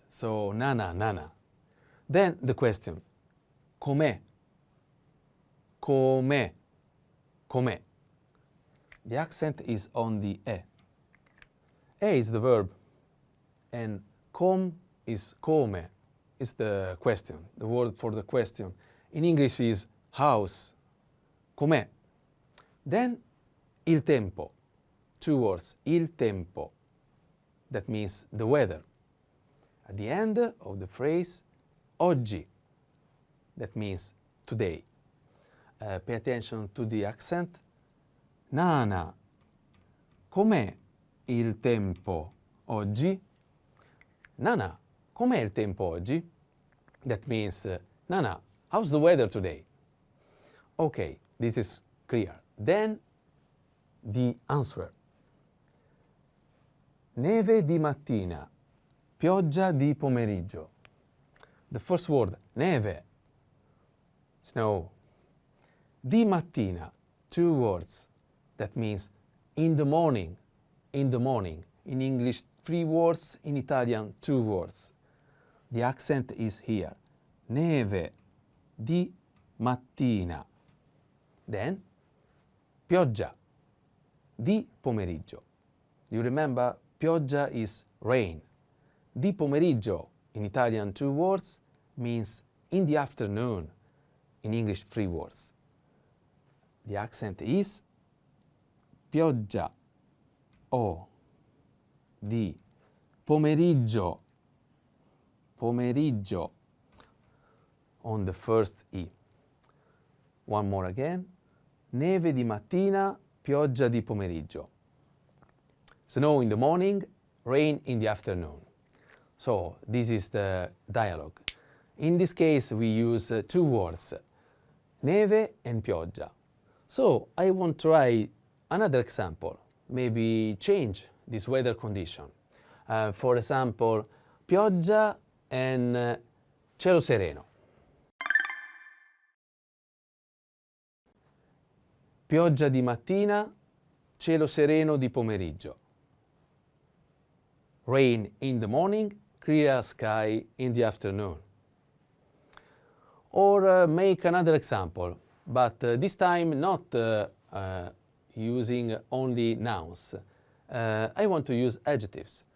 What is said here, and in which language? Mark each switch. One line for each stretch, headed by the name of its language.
English: So, Nana, Nana. Then the question. Com'è? Com'è? Com'è? The accent is on the e. E is the verb. And com is come, is the question, the word for the question. In English is house, com'è. Then il tempo, two words, il tempo. That means the weather. At the end of the phrase, oggi, that means today. Pay attention to the accent. Nana, com'è il tempo oggi? Nana, com'è il tempo oggi? That means, Nana, how's the weather today? Okay, this is clear. Then, the answer.
Italian: Neve di mattina, pioggia di pomeriggio.
English: The first word, neve, snow. Di mattina, two words. That means in the morning, in the morning. In English, 3 words, in Italian, 2 words. The accent is here. Neve di mattina.
Italian: Then, pioggia di pomeriggio.
English: You remember, pioggia is rain. Di pomeriggio, in Italian, 2 words, means in the afternoon. In English, 3 words. The accent is pioggia o di pomeriggio, pomeriggio, on the first E. One more again.
Italian: Neve di mattina, pioggia di pomeriggio.
English: Snow in the morning, rain in the afternoon. So this is the dialogue. In this case, we use 2 words, neve and pioggia. So I want to try another example, maybe change this weather condition. For example, pioggia and cielo sereno.
Italian: Pioggia di mattina, cielo sereno di pomeriggio.
English: Rain in the morning, clear sky in the afternoon. Or make another example, but this time not using only nouns. I want to use adjectives.